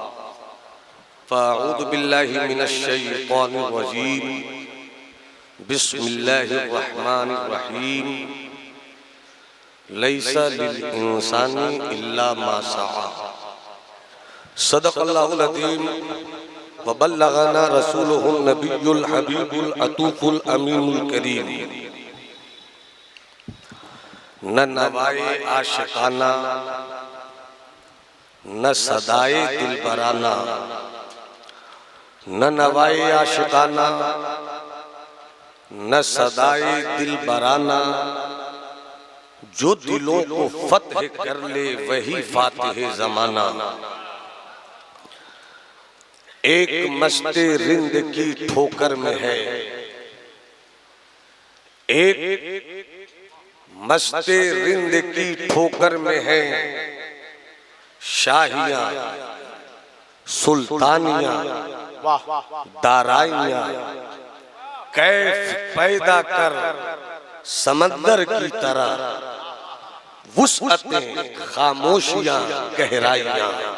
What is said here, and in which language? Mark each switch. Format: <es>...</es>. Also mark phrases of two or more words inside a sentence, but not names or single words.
<ar>فأعوذ بالله من الشيطان الرجيم، بسم الله الرحمن الرحيم. ليس للإنسان إلا ما سعى، صدق الله العظيم وبلغنا رسوله النبي الحبيب العطوف الأمين الكريم.</ar> <ur>نہ نوائے عاشقانہ، نہ صدائے دلبرانہ، نہ نوائے عاشقانہ، نہ صدائے دلبرانہ, جو دلوں کو فتح کر لے وہی فاتح زمانہ. ایک مستِ رند کی ٹھوکر میں ہے, ایک مستِ رند کی ٹھوکر میں ہے شاہیاں سلطانیاں دارائیاں کیف پیدا کر سمندر کی طرح، وسعتیں خاموشیاں گہرائیاں.</ur>